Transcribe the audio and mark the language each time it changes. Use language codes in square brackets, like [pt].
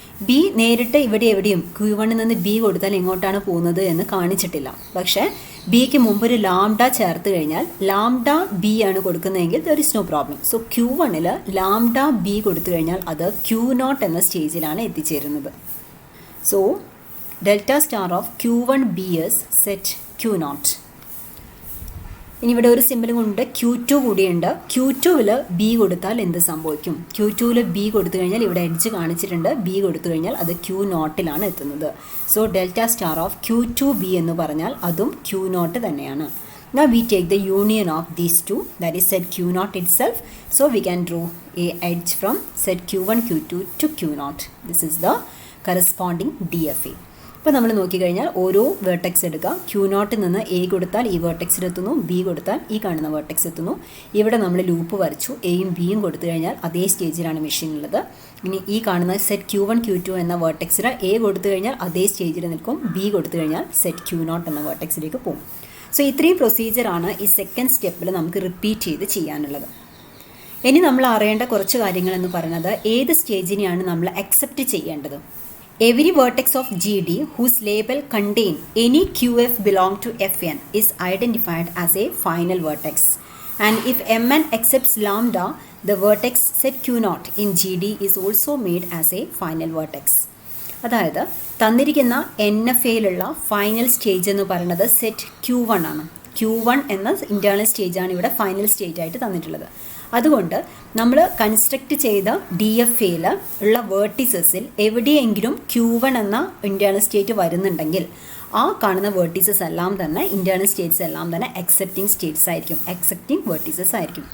[ml] B നേരിട്ട് ഇവിടെ എവിടെയും Q1 നിന്ന് B കൊടുത്താൽ എങ്ങോട്ടാണ് പോകുന്നത് എന്ന് കാണിച്ചിട്ടില്ല. പക്ഷേ Bക്ക് മുമ്പ് ഒരു ലാംഡ ചേർത്ത് കഴിഞ്ഞാൽ ലാംഡ B ആണ് കൊടുക്കുന്നതെങ്കിൽ [en] There is no problem. [ml] So Q1 lambda B കൊടുത്തു കഴിഞ്ഞാൽ അത് Q0 എന്ന സ്റ്റേജിലാണ് എത്തിച്ചേരുന്നത്. [en] So delta star of Q1 B is set Q0. [ml] ഇനി ഇവിടെ ഒരു സിമ്പിളും കൊണ്ട് Q2 കൂടിയുണ്ട്. Q2ൽ B കൊടുത്താൽ എന്ത് സംഭവിക്കും? Q2ൽ B കൊടുത്തു കഴിഞ്ഞാൽ ഇവിടെ എഡ്ജ് കാണിച്ചിട്ടുണ്ട്. B കൊടുത്തു കഴിഞ്ഞാൽ അത് Q0ലാണ് എത്തുന്നത്. [en] so delta star of [ml] Q2 B എന്ന് പറഞ്ഞാൽ അതും Q0 തന്നെയാണ്. [en] Now we take the union of these two, that is set Q0 itself. So we can draw a edge from set Q1 Q2 to Q0. This is the corresponding DFA. [ml] ഇപ്പോൾ നമ്മൾ നോക്കിക്കഴിഞ്ഞാൽ ഓരോ vertex എടുക്കുക. Q0 നിന്ന് A കൊടുത്താൽ ഈ വേർട്ടെക്സിലെത്തുന്നു, B കൊടുത്താൽ ഈ കാണുന്ന വേർട്ടെക്സ് എത്തുന്നു. ഇവിടെ നമ്മൾ ലൂപ്പ് വരച്ചു. Aയും Bയും കൊടുത്തു കഴിഞ്ഞാൽ അതേ സ്റ്റേജിലാണ് മെഷീൻ ഉള്ളത്. ഇനി ഈ കാണുന്ന സെറ്റ് Q1 Q2 എന്ന വേർട്ടെക്സിൽ A കൊടുത്തു കഴിഞ്ഞാൽ അതേ സ്റ്റേജിൽ നിൽക്കും, B കൊടുത്തു കഴിഞ്ഞാൽ സെറ്റ് Q0 എന്ന വേർട്ടെക്സിലേക്ക് പോകും. സോ ഇത്രയും പ്രൊസീജിയറാണ് ഈ സെക്കൻഡ് സ്റ്റെപ്പിൽ നമുക്ക് റിപ്പീറ്റ് ചെയ്ത് ചെയ്യാനുള്ളത്. ഇനി നമ്മൾ അറിയേണ്ട കുറച്ച് കാര്യങ്ങൾ എന്ന് പറയുന്നത് ഏത് സ്റ്റേജിനെയാണ് നമ്മൾ അക്സെപ്റ്റ് ചെയ്യേണ്ടത്. [en] Every vertex of GD whose label contain any QF belong to Fn is identified as a final vertex. And if Mn accepts lambda, the vertex set Q0 in GD is also made as a final vertex. [ml] അതായത് തന്നിരിക്കുന്ന NFAയിലുള്ള final stage എന്ന് പറയുന്നത് set Q1 ആണ്. Q1 എന്ന internal സ്റ്റേജാണ് ഇവിടെ final stage ആയിട്ട് തന്നിട്ടുള്ളത്. അതുകൊണ്ട് നമ്മൾ കൺസ്ട്രക്റ്റ് ചെയ്ത DFAയിൽ ഉള്ള വേർട്ടിസസിൽ എവിടെയെങ്കിലും Q1 എന്ന ഇൻറ്റേർണൽ സ്റ്റേറ്റ് വരുന്നുണ്ടെങ്കിൽ ആ കാണുന്ന വേർട്ടീസസ് എല്ലാം തന്നെ ഇൻറ്റേർണൽ സ്റ്റേറ്റ്സ് എല്ലാം തന്നെ അക്സെപ്റ്റിംഗ് സ്റ്റേറ്റ്സ് ആയിരിക്കും, അക്സെപ്റ്റിംഗ് വേർട്ടീസസ് ആയിരിക്കും.